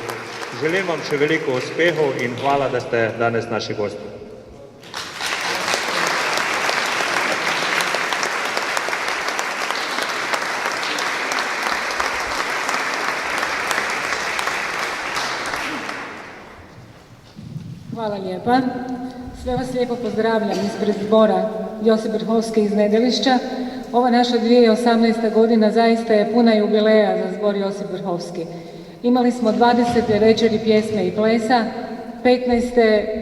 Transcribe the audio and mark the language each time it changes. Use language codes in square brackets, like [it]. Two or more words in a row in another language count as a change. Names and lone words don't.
[sl] Želim vam še veliko uspehov in hvala, da ste danes naši gosti. [hr] Hvala lijepa. Sve vas lijepo pozdravljam ispred zbora Josip Vrhovski iz Nedelišća. Ova naša 2018. godina zaista je puna jubileja za zbor Josip Vrhovski. Imali smo 20. večeri pjesme i plesa, 15.